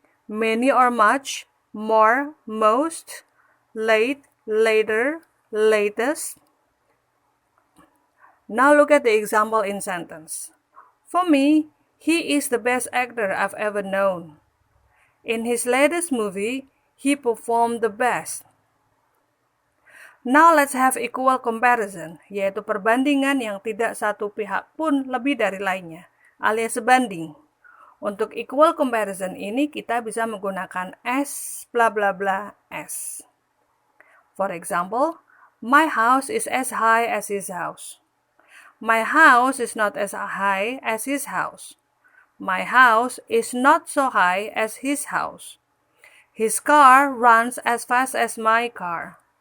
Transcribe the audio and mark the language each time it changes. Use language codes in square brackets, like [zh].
[en] Many or much, more, most. Late, later, latest. Now look at the example in sentence. For me, he is the best actor I've ever known. In his latest movie, he performed the best. Now let's have equal comparison, [id] yaitu perbandingan yang tidak satu pihak pun lebih dari lainnya, alias sebanding. Untuk equal comparison ini kita bisa menggunakan as bla bla bla as. [en] For example, my house is as high as his house. My house is not as high as his house. My house is not so high as his house. His car runs as fast as my car.